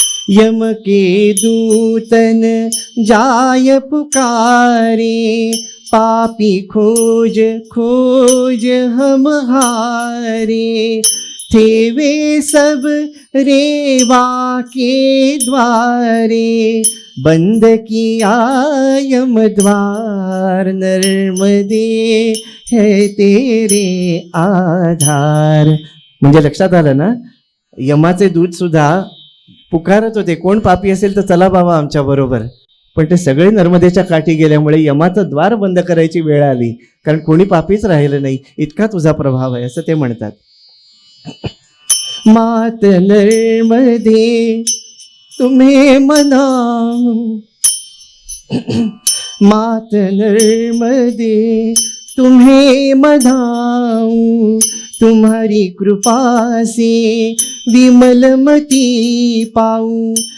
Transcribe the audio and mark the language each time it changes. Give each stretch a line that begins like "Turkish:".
Hindi: यम के दूतन जाय पुकारे, पापी खोज खोज हम हारे। थे वे सब रेवा के द्वारे, बंद किया यम द्वार नर्मदे है तेरे आधार।
Marathi: म्हणजे लक्षात आलं ना, यमाचे दूत सुद्धा पुकारत होते, कोण पापी असेल तर चला बाबा आमच्या बरोबर. पण ते सगळे नर्मदेच्या काठी गेल्यामुळे यमाचं द्वार बंद करायची वेळ आली, कारण कोणी पापीच राहिलं नाही, इतका तुझा प्रभाव आहे असं ते म्हणतात.
Hindi: मात नर्मदे तुम्हें मनाऊं, मात नर्मदे तुम्हें मनाऊं, तुम्हारी कृपा से विमलमती पाऊं।